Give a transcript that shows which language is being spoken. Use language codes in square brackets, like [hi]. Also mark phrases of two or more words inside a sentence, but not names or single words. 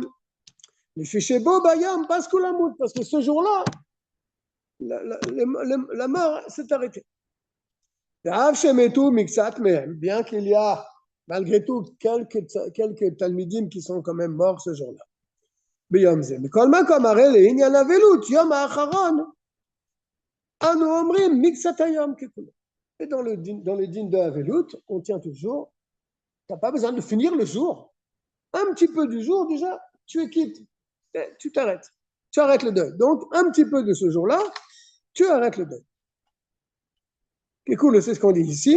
[fr] Parce que ce jour-là, la mort s'est arrêtée. Bien qu'il y a malgré tout quelques talmidim qui sont quand même morts ce jour-là. [he] ביום זה. מכל מקום, הרי לעניין אבלות, יום האחרון, אנו אומרים מקצת היום ככולו. [fr] Et dans le din de Avelut, on tient toujours, tu n'as pas besoin de finir le jour. un petit peu du jour, déjà, tu es quitte. Tu t'arrêtes. Tu arrêtes le deuil. Donc, un petit peu de ce jour-là, tu arrêtes le deuil. Kekulo, c'est ce qu'on dit ici.